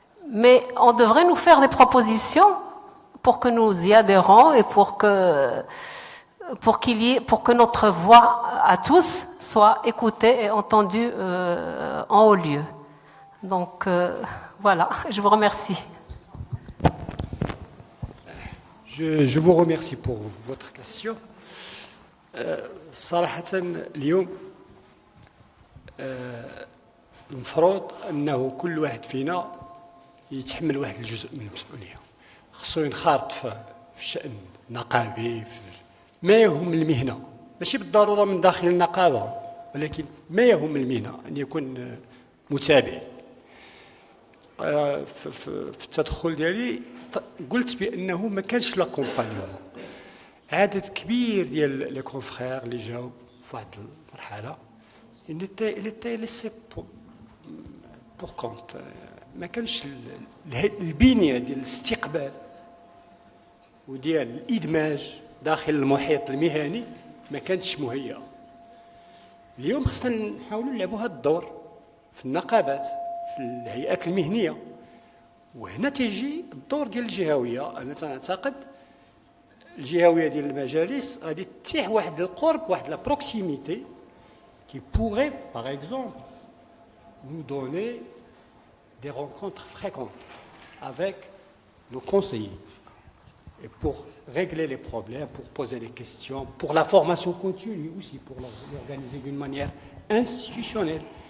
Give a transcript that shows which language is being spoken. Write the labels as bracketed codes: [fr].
[fr] Mais on devrait nous faire des propositions pour que nous y adhérons et pour que notre voix à tous soit écoutée et entendue en haut lieu. Donc voilà, je vous remercie. Je vous remercie pour votre question. [ar] صراحة اليوم المفروض أنه كل واحد فينا يتحمل واحد الجزء من المسؤولية. خصو ينخرط في الشأن النقابي، ما يهم المهنة، ماشي بالضرورة من داخل النقابة، ولكن ما يهم المهنة أن يكون متابع. في التدخل ديالي قلت بأنه ما كانش لا كومبانيون. عدد كبير ديال لي كونفرير اللي جاو في واحد المرحلة [fr] il était laissé pour compte. [ar] ما كانش البنية ديال الاستقبال وديال الإدماج داخل المحيط المهني ما كانتش مهيئة. اليوم خصنا نحاولوا نلعبوا هذا الدور في النقابات، في الهيئات المهنية. وهنا تيجي الدور ديال الجهوية. أنا تعتقد الجهوية ديال المجالس غادي تتيح واحد القرب، واحد لا بروكسيميتي [fr] qui pourrait par exemple nous donner des rencontres fréquentes avec nos conseillers et pour régler les problèmes, pour poser des questions, pour la formation continue aussi, pour l'organiser d'une manière institutionnelle.